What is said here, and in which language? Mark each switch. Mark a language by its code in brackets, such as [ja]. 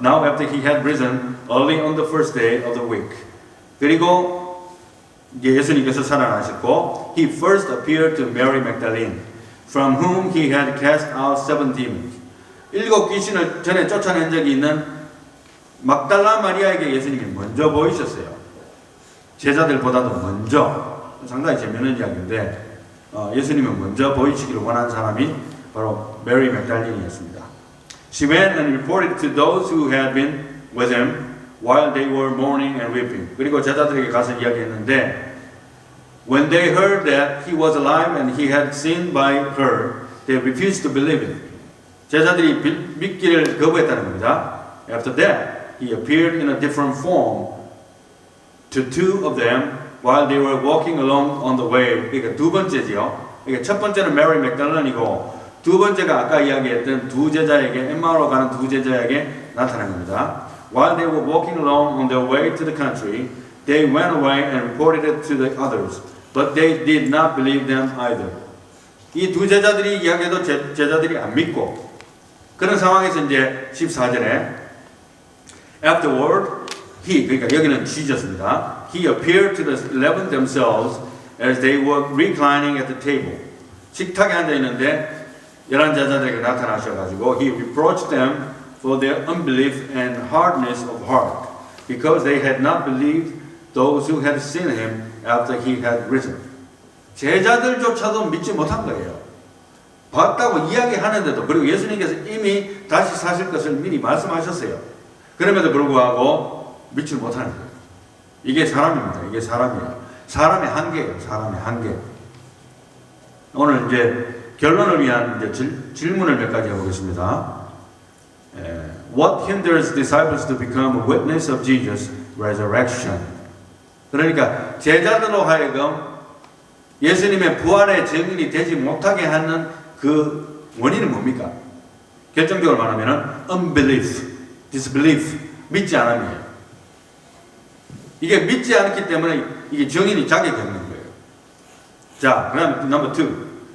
[en] Now after he had risen early on the first day of the week. [ko] 그리고 예수님께서 살아나셨고, [en] he first appeared to Mary Magdalene, from whom he had cast out 7 demons. [ko] 7 귀신을 전에 쫓아낸 적이 있는 막달라 마리아에게 예수님이 먼저 보이셨어요. 제자들보다도 먼저. 상당히 재미있는 이야기인데 예수님은 먼저 보이시기를 원한 사람이 바로 메리 맥달린이었습니다. [en] She went and reported to those who had been with him while they were mourning and weeping. [ko] 그리고 제자들에게 가서 이야기했는데 [en] when they heard that he was alive and he had seen by her, they refused to believe it. [ko] 제자들이 믿기를 거부했다는 겁니다. [en] After that, he appeared in a different form to 2 of them while they were walking along on the way. [ko] 그러니까 두 번째지요. 그러니까 첫 번째는 메리 맥달린이고 두 번째가 아까 이야기했던 두 제자에게 엠마오로 가는 두 제자에게 나타난 겁니다. [en] While they were walking along on their way to the country, they went away and reported it to the others, but they did not believe them either. [ko] 이 두 제자들이 이야기해도 제자들이 안 믿고 그런 상황에서 이제 14절에 [en] Afterward, he, [ko] 그러니까 여기는 Jesus 입니다. [en] He appeared to the 11 themselves as they were reclining at the table. [ko] 식탁에 앉아 있는데 11 제자들에게 나타나셔가지고 [en] he reproached them for their unbelief and hardness of heart, because they had not believed those who had seen him after he had risen. [ko] 제자들조차도 믿지 못한 거예요. 봤다고 이야기하는데도, 그리고 예수님께서 이미 다시 사실 것을 미리 말씀하셨어요. 그럼에도 불구하고 믿지 못하는 거예요. 이게 사람입니다. 이게 사람이에요. 사람의 한계예요. 사람의 한계. 오늘 이제 결론을 위한 이제 질문을 몇 가지 해보겠습니다. [en] What hinders disciples to become a witness of Jesus' resurrection? [ko] 그러니까 제자들로 하여금 예수님의 부활의 증인이 되지 못하게 하는 그 원인은 뭡니까? 결정적으로 말하면 [en] unbelief, disbelief, [ko] 믿지 않음이에요. 이게 믿지 않기 때문에 이게 증인이 자격이 없는 거예요. 자, 그 다음 [en] number 2.